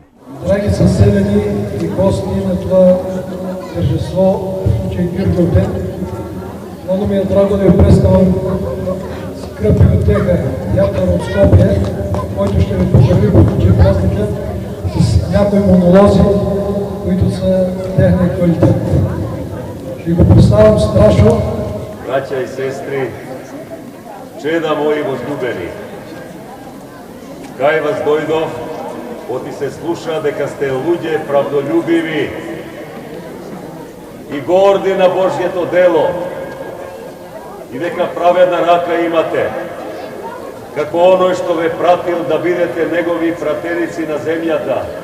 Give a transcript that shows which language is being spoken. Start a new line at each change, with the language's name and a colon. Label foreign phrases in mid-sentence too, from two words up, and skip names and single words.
Bulgarian: Драги съседи и гости на това тържество, в случай Гиргов ден, много ми е драго да ви представям скъпи отеха Ятър от Скопие, който ще ви пожели по случай празника с някои монолози, които са техния квалитет. Ще го представям страшно.
Macedonian: Браќа и сестри, чеда мои возлюбени, кај вас дојдов, оти се слуша дека сте луѓе правдолюбиви и горди на Божјето дело и дека праведна рака имате, како оној што ве пратил да бидете негови пратерици на земјата.